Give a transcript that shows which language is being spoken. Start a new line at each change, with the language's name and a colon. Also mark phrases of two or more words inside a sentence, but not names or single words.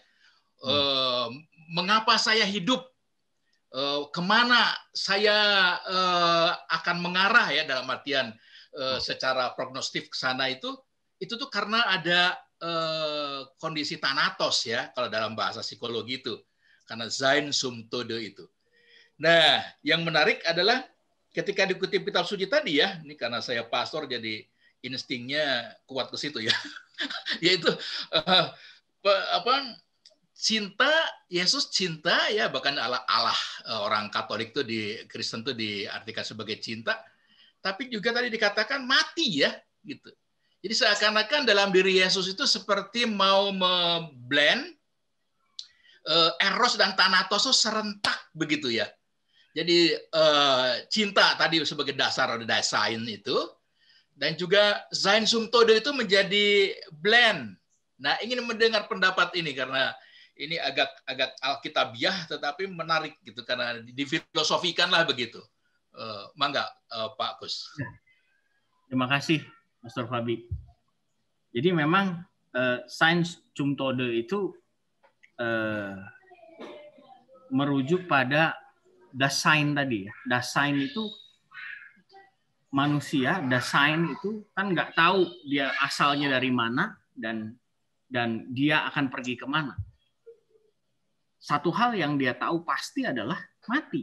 Indonesian: Mengapa saya hidup, kemana saya akan mengarah ya dalam artian secara prognostif ke sana itu tuh karena ada kondisi thanatos ya kalau dalam bahasa psikologi itu, karena
German: sein zum Tode
Indonesian: itu. Nah, yang menarik adalah ketika dikutip kitab suci tadi ya, ini karena saya pastor jadi instingnya kuat ke situ ya. Yaitu cinta, Yesus cinta ya, bahkan Allah orang Katolik tuh di Kristen tuh diartikan sebagai cinta, tapi juga tadi dikatakan mati ya gitu. Jadi seakan-akan dalam diri Yesus itu seperti mau memblend eros dan thanatos itu serentak begitu ya. Jadi cinta tadi sebagai dasar ada Dasein itu, dan juga
German: sein zum Tode
Indonesian: itu menjadi blend. Nah, ingin mendengar pendapat ini karena ini agak alkitabiah tetapi menarik gitu karena difilosofikan lah begitu. Mangga Pak Kus. Terima kasih Master Fabi. Jadi memang
German: sein zum Tode
Indonesian: itu merujuk pada Dasein tadi ya. Dasein itu manusia, Dasein itu kan nggak tahu dia asalnya dari mana dan dia akan pergi kemana. Satu hal yang dia tahu pasti adalah mati.